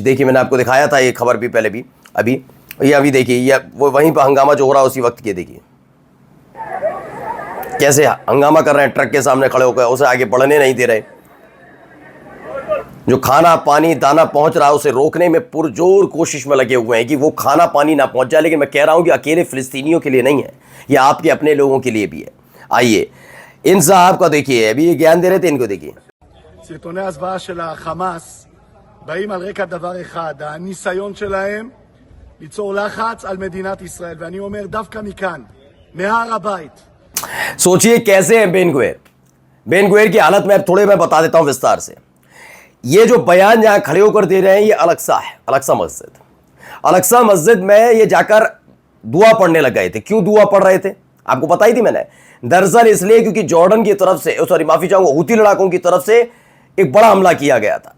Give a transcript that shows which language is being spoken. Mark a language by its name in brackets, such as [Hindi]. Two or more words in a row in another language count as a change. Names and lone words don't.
[Hindi] देखिए मैंने आपको दिखाया था ये खबर भी पहले भी, अभी देखिए ये वो वहीं पर हंगामा जो हो रहा है उसी वक्त के देखिए कैसे हंगामा कर रहे हैं, ट्रक के सामने खड़े होकर उसे आगे बढ़ने नहीं दे रहे। जो खाना पानी दाना पहुंच रहा है उसे रोकने में पुरजोर कोशिश में लगे हुए हैं कि वो खाना पानी ना पहुंच जाए। लेकिन मैं कह रहा हूं कि अकेले फिलिस्तीनियों के लिए नहीं है, ये आपके अपने लोगों के लिए भी है। आइए इन साहब का देखिए, अभी ये ज्ञान दे रहे थे, इनको देखिए। [Hebrew] סרטוני ההסברה של החמאס באים על רקע דבר אחד, הניסיון שלהם ליצור לחץ על מדינת ישראל, ואני אומר דווקא מכאן, מהר הבית. [Hindi] सोचिए कैसे है बेन गुवेर की हालत में अब थोड़े मैं बता देता हूं विस्तार से। ये जो बयान जहां खड़े होकर दे रहे हैं ये अलक्सा है, अलक्सा मस्जिद में ये जाकर दुआ पढ़ने लग गए थे। क्यों दुआ पढ़ रहे थे आपको बताई थी मैंने, दरअसल इसलिए क्योंकि जॉर्डन की तरफ से, सॉरी माफी चाहूंगा, हूती लड़ाकों की तरफ से एक बड़ा हमला किया गया था।